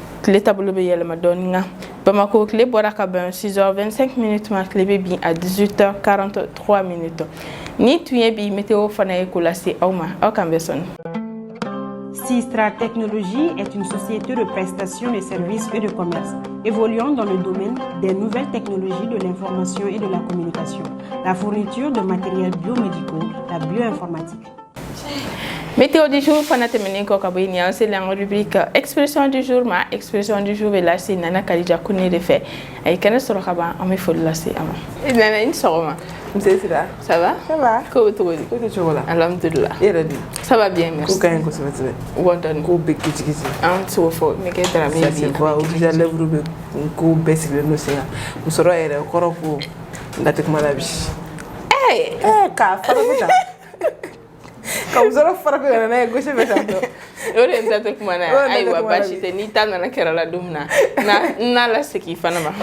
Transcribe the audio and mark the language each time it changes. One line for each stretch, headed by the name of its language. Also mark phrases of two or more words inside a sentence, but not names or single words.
Bambara: tile taabolo bɛ yɛlɛma dɔɔni nka Bamako tile bɔra ka bɛn 6h25 minutes ma tile bɛ bin à 18h43 minutes ni tun ye bi météo fana ye ko lase aw ma aw kan bɛ sɔnni.
French: Sistra Technologies est une société de prestation de services et de commerce évoluant dans le domaine des nouvelles technologies de l'information et de la communication, la fourniture de matériels biomédicaux, la bioinformatique. Météo du jour,
Bambara: fana tɛmɛnen kɔ ka bɔ yen an selen an ka
French: rubrique expression du jour
Bambara: ma
French: expression du jour
Bambara: bɛ lase Nana Kadija Kone de fɛ a ye kɛnɛ sɔrɔ ka ban an bɛ foli lase a ma. Nana i ni sɔgɔma.
French: Monsieur Sira. Ça va? Ça va.
Bambara: Ko bɛ cogo di? Ko tɛ cogo la. Alhamdulillah. E yɛrɛ dun?
French: Ça va bien merci.
Bambara: Ko ka ɲi kosɛbɛ kosɛbɛ. Bon dɔɔni. Ko bɛ kicikisi. An tɛ se k'o fɔ ne kɛ dara min
French: Ça se voit déjà lèvres
Bambara: bɛ ko bɛɛ sigilen don sen kan. Musɔrɔ yɛrɛ o kɔrɔ ko n da tɛ kuma la bi. K'a fara bɛ ta. Ka musɔrɔ fara bɛ ka na n'a ye gauche bɛ tan tɔ. O de n ta tɛ kuma na ayiwa baasi tɛ n'i ta nana kɛra la don min na n'a la segin fana ma.